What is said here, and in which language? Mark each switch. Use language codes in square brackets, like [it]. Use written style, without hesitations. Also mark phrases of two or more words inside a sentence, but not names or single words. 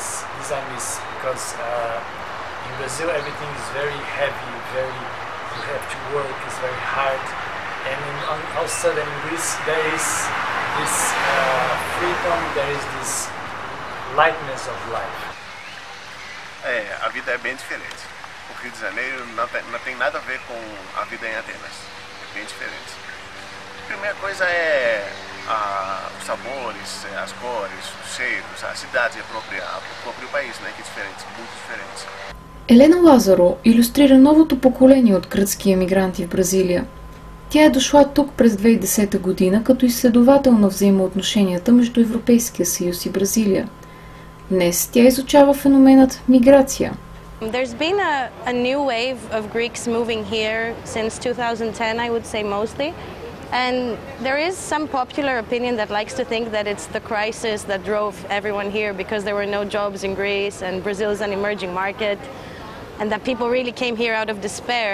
[en] This I miss because in Brazil everything is very heavy, you have to work. It's very hard, and all of a sudden in Greece there is this freedom. There is this lightness of life. [pt] A vida é bem diferente. O Rio de Janeiro não tem nada a ver com a vida em Atenas. É bem diferente. A primeira coisa é os sabores, as cores, os cheiros, a cidade o próprio país, né, que é diferente, muito diferente. [bg] Елена Лазаро илюстрира новото поколение от гръцки емигранти в Бразилия. Тя е дошла тук през 2010 година като изследовател на взаимоотношенията между Европейския съюз и Бразилия. Днес тя изучава феноменът миграция. [en] There's been a new wave of Greeks moving here since 2010, I would say mostly. And there is some popular opinion that likes to think that it's the crisis that drove everyone here because there were no jobs in Greece and Brazil is an emerging market and that people really came here out of despair.